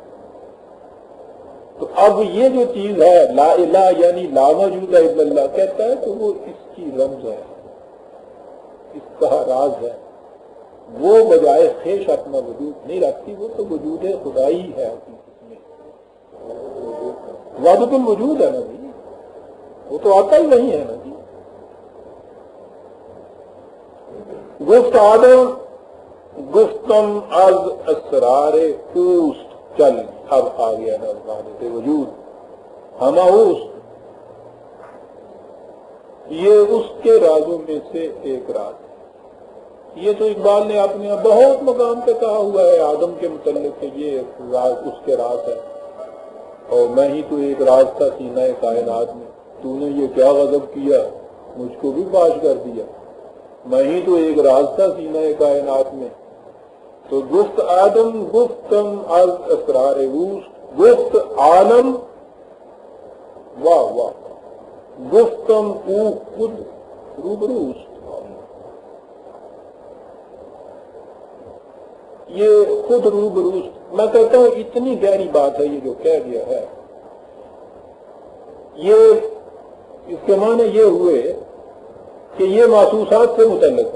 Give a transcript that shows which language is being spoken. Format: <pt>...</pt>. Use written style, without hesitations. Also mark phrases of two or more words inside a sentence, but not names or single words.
<ur>تو اب یہ جو چیز ہے</ur> <ar>لا الہ</ar> <ur>یعنی</ur> <ar>لا موجود الا اللہ</ar> <ur>کہتا ہے تو وہ اس کی رمز ہے، اس کا راز ہے۔ وہ بجائے خیش اپنا وجود نہیں رکھتی، وہ تو وجود خدائی ہے حقیقت میں، وحدت الوجود ہے نا جی، وہ تو آتا ہی نہیں ہے نا جی۔</ur> <fa>گفت آدم گفتم از اسرار اوست،</fa> <ur>چل اب آ گیا ہے وحدت وجود،</ur> <fa>ہما اوست،</fa> <ur>یہ اس کے رازوں میں سے ایک راز ہے۔ یہ تو اقبال نے اپنے بہت مقام پہ کہا ہوا ہے آدم کے متعلق کہ یہ راز اس کے راز ہے، اور میں ہی تو ایک راز تھا سینہ کائنات میں، تو نے یہ کیا غضب کیا، مجھ کو بھی فاش کر دیا، میں ہی تو ایک راز تھا سینہ کائنات میں۔</ur> <fa>تو گفت آدم گفتم از اسرار اوست، گفت عالم واہ واہ گفتم او خود روبروست.</fa> <ur>یہ</ur> <fa>خود روبروست</fa> <ur>میں کہتا ہوں اتنی گہری بات ہے یہ جو کہہ گیا ہے. یہ اس کے معنی یہ ہوئے کہ یہ محسوسات سے متعلق ہے.</ur>